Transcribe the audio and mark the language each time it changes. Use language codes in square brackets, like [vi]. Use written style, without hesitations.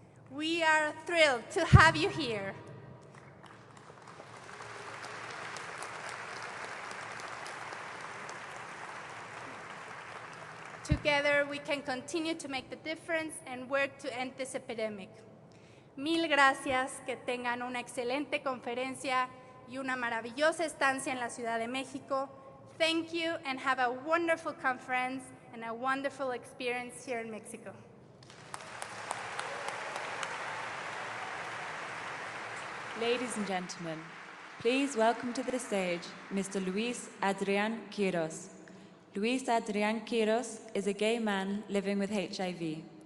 [en] We are thrilled to have you here. Together, we can continue to make the difference and work to end this epidemic. [es] Mil gracias, que tengan una excelente conferencia y una maravillosa estancia en la Ciudad de México. [en] Thank you and have a wonderful conference and a wonderful experience here in Mexico. Ladies and gentlemen, please welcome to the stage Mr. Luis Adrian Quiroz. Luis Adrian Quiroz is a gay man living with HIV.